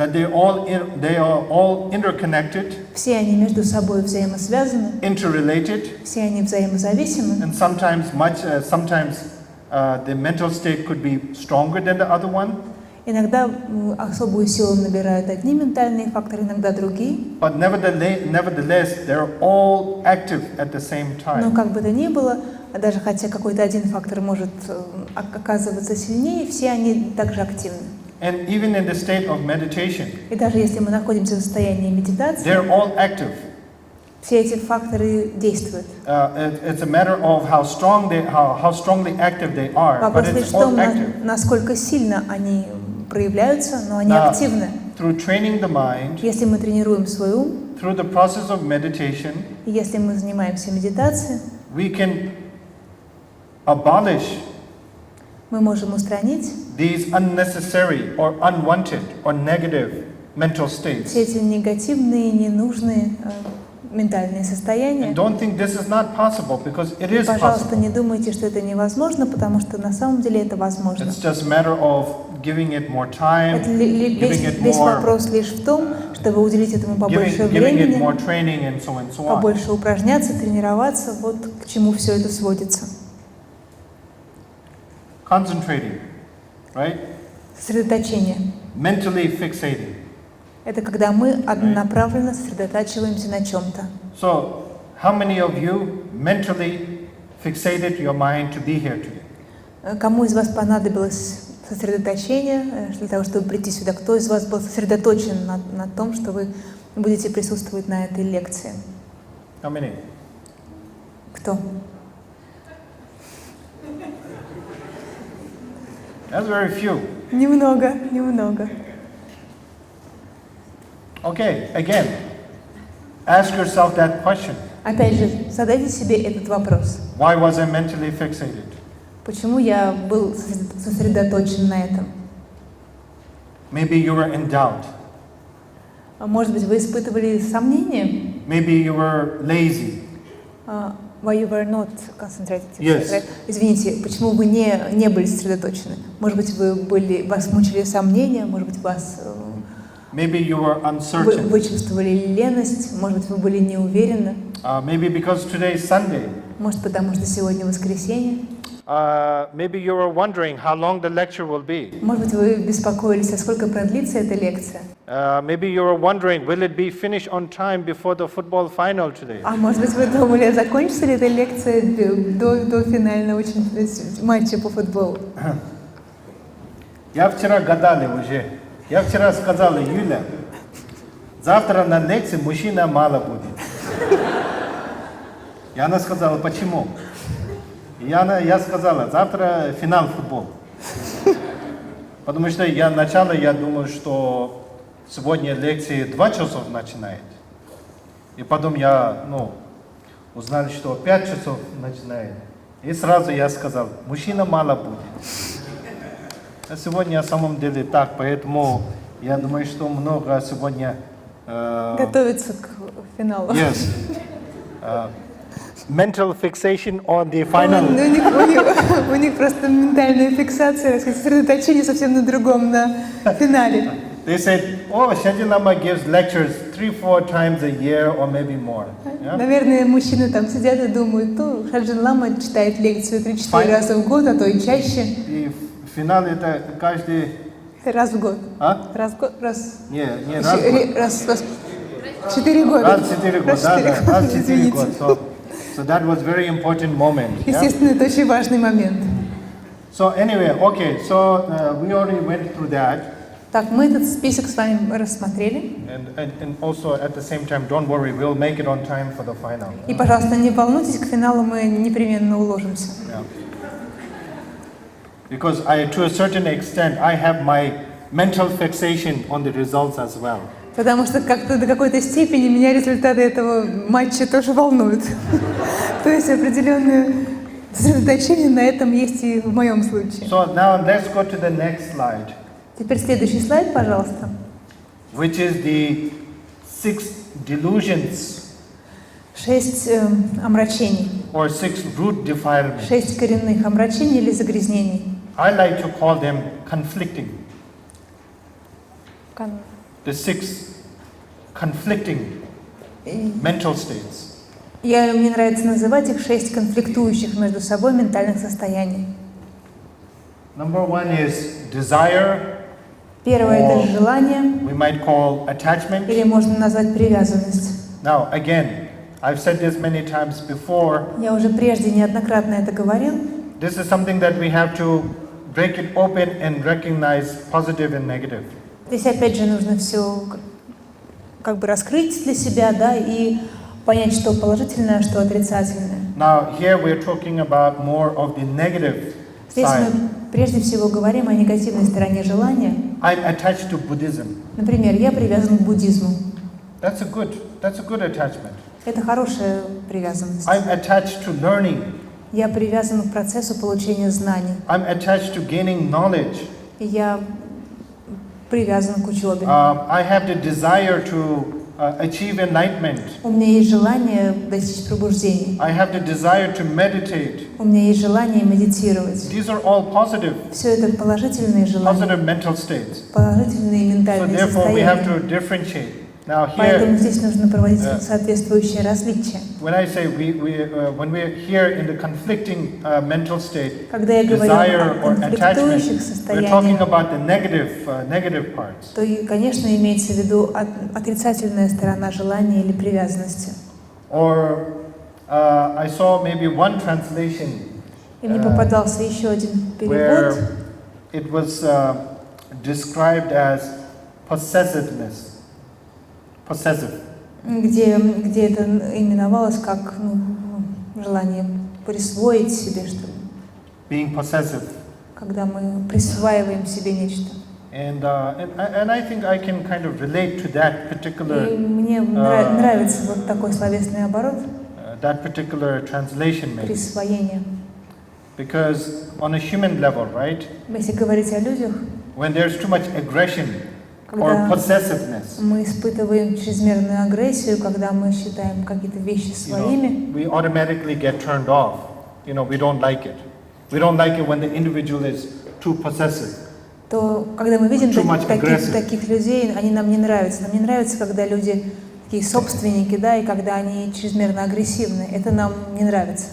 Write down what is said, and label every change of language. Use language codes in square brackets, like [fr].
[en] That they are all interconnected. [ru] Все они между собой взаимосвязаны. [en] Interrelated. [ru] Все они взаимозависимы. [en] And sometimes the mental state could be stronger than the other one. [ru] Иногда особую силу набирают одни ментальные факторы, иногда другие. [en] But nevertheless, they're all active at the same time. [ru] Но как бы то ни было, даже хотя какой-то один фактор может оказываться сильнее, все они также активны. [en] And even in the state of meditation, [ru] и даже если мы находимся в состоянии медитации, [en] they're all active. [ru] Все эти факторы действуют. [en] It's a matter of how strongly active they are, [ru] Вопрос [en] but [ru] лишь [en] it's [ru] в том, [en] all active. [ru] насколько сильно они проявляются, но они активны. [en] Through training the mind, [ru] если мы тренируем свой ум, [en] through the process of meditation, [ru] если мы занимаемся медитацией, [en] we can abolish [ru] мы можем устранить [en] these unnecessary or unwanted or negative mental states. [ru] Все эти негативные, ненужные ментальные состояния. [en] And don't think this is not possible, because it is [ru] Пожалуйста, [en] possible. [ru] не думайте, что это невозможно, потому что на самом деле это возможно. [en] It's just a matter of giving it more time, [ru] Весь вопрос лишь в том, чтобы уделить этому побольше времени, [en] more training and so on. [ru] побольше упражняться, тренироваться, вот к чему все это сводится. [en] Concentrating, right? [ru] Сосредоточение. [en] Mentally fixating. [ru] Это когда мы однонаправленно сосредотачиваемся на чем-то. [en] So, how many of you mentally fixated your mind to be here today? [ru] Кому из вас понадобилось сосредоточение для того, чтобы прийти сюда? Кто из вас был сосредоточен на том, что вы будете присутствовать на этой лекции? [en] How many? [ru] Кто? [en] That's very few. [ru] Немного. [en] Okay, again, ask yourself that question. [ru] Опять же, задайте себе этот вопрос. [en] Why was I mentally fixated? [ru] Почему я был сосредоточен на этом? [en] Maybe you were in doubt. [ru] Может быть, вы испытывали сомнения? [en] Maybe you were lazy. Why you were not concentrated? Yes. [ru] Извините, почему вы не были сосредоточены? Может быть, вас мучили сомнения, может быть, [en] Maybe you were uncertain. [ru] Вы чувствовали леность, может быть, вы были не уверены. [en] Maybe because today is Sunday. [ru] Может, потому что сегодня воскресенье. [en] Maybe you were wondering how long the lecture will be. [ru] Может быть, вы беспокоились, а сколько продлится эта лекция? [en] Maybe you were wondering, will it be finished on time before the football final today? [ru] А может быть, вы думали, закончится ли эта лекция до финального матча по футболу? Я вчера гадали уже. Я вчера сказал Июля, завтра на лекции мужчина мало будет. И она сказала, почему? Я сказала, завтра финал футбол. Потому что я думал, что сегодня лекции 2 часов начинает. И потом я узнал, что 5 часов начинает. И сразу я сказал, мужчина мало будет. А сегодня на самом деле так, поэтому я думаю, что много сегодня... Готовится к финалу. [en] Yes. Mental fixation on the final. [ru] У них просто ментальная фиксация, сосредоточение совсем на другом, на финале. [en] They said, oh, Shаджin-lama gives lectures 3-4 times a year or maybe more. Yeah? [ru] Наверное, мужчины там сидят и думают, Шаджин-лама читает лекцию 3-4 раза в год, а то и чаще. И финал это каждый... Раз в год. А? Раз в год? Раз. Не, раз в год. Раз 4 года. Раз 4 года, да, раз 4 года. [en] So that was very important moment. [ru] Естественно, это очень важный момент. [en] So anyway, okay, so we already went through that. [ru] Так, мы этот список с вами рассмотрели. [en] And also at the same time, don't worry, we'll make it on time for the final. [ru] И, пожалуйста, не волнуйтесь, к финалу мы непременно уложимся. [en] Yeah. Because to a certain extent, I have my mental fixation on the results as well. [ru] Потому что как-то до какой-то степени меня результаты этого матча тоже волнуют. То есть определенное сосредоточение на этом есть и в моем случае. [en] So now let's go to the next slide. [ru] Теперь следующий слайд, пожалуйста. [en] Which is the 6 delusions. [ru] 6 омрачений. [en] Or 6 root defilements. [ru] 6 коренных омрачений или загрязнений. [en] I like to call them conflicting. The 6 conflicting mental states. [ru] Мне нравится называть их 6 конфликтующих между собой ментальных состояний. [en] Number 1 is desire. [ru] Первое это желание. [en] We might call attachment. [ru] Или можно назвать привязанность. [en] Now again, I've said this many times before. [ru] Я уже прежде неоднократно это говорил. [en] This is something that we have to break it open and recognize positive and negative. [ru] Здесь опять же нужно все как бы раскрыть для себя, да, и понять, что положительное, что отрицательное. [en] Now here we're talking about more of the negative [ru] Здесь [en] side. [ru] мы прежде всего говорим о негативной стороне желания. [en] I'm attached to Buddhism. [ru] Например, я привязан к буддизму. [en] That's a good attachment. [ru] Это хорошая привязанность. [en] I'm attached to learning. [ru] Я привязан к процессу получения знаний. [en] I'm attached to gaining knowledge. [ru] И я привязан к учебе. [en] I have the desire to achieve enlightenment. [ru] У меня есть желание достичь пробуждения. [en] I have the desire to meditate. [ru] У меня есть желание медитировать. [en] These are all positive. [ru] Все это положительные желания. [en] Positive mental states. [ru] Положительные [en] So [ru] ментальные [en] therefore we have [ru] состояния. [en] to differentiate. Now [ru] Поэтому [en] here, [ru] здесь нужно проводить соответствующие различия. [en] when I say when we're here in the conflicting mental state, [ru] Когда я говорю [en] desire or attachment, [ru] конфликтующих [en] we're talking [ru] состояниях, [en] about the negative parts. [ru] то, конечно, имеется в виду отрицательная сторона желания или привязанности. [en] Or I saw maybe one translation [ru] И мне попадался еще один [en] where [ru] перевод, [en] it was described as possessiveness. Possessive. [ru] где это именовалось как желание присвоить себе что-то, [en] Being possessive. [ru] когда мы присваиваем себе нечто. [en] And I think I can kind of relate to that particular [ru] И мне нравится вот такой словесный оборот, [en] that particular translation maybe. [ru] присвоение. [en] Because on a human level, right? [ru] Если говорить о людях, [en] When there's too much aggression or [ru] когда [en] possessiveness, [ru] мы испытываем чрезмерную агрессию, когда мы считаем какие-то вещи своими, [en] we automatically get turned off. We don't like it. We don't like it when the individual is too possessive. [ru] то когда мы видим [en] Too much aggressive. [ru] таких людей, они нам не нравятся. Нам не нравится, когда люди такие собственники, да, и когда они чрезмерно агрессивны. Это нам не нравится.